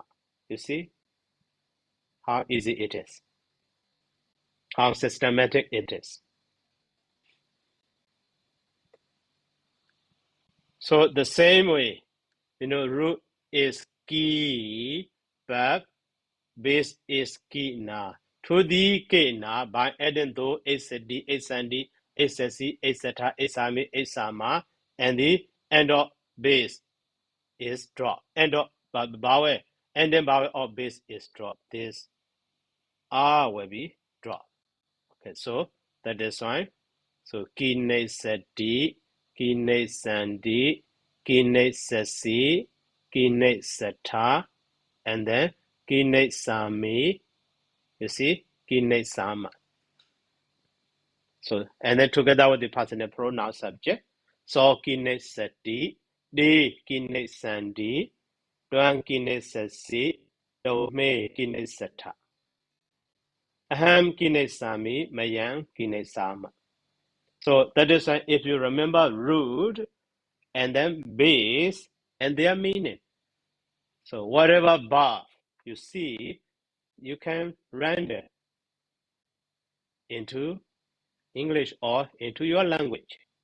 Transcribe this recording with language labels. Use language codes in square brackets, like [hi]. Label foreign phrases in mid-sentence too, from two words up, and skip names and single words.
[en] You see how easy it is, how systematic it is. So the same way, root is ki, but base is ki na. To the ki na by adding though [sa] asd, asandi, asasi, asata, asami, asama, [en] and the end of base is drop. End of bawe, and then bawe of base is drop. This R will be drop. Okay, so that is why. [sa] So kine sati, kine sandi, kine sasi, kine sata, [en] and then [sa] kine sami. [en] You see, [sa] kine sama. [en] So and then together with the personal pronoun subject. [sa] So kine sati, di kine sandi, duan kine sasi, do me kine sata. Aham kine sami, mayang kine sama. [en] So that is why if you remember root and then base and their meaning. So whatever verb you see, you can render into English or into your language.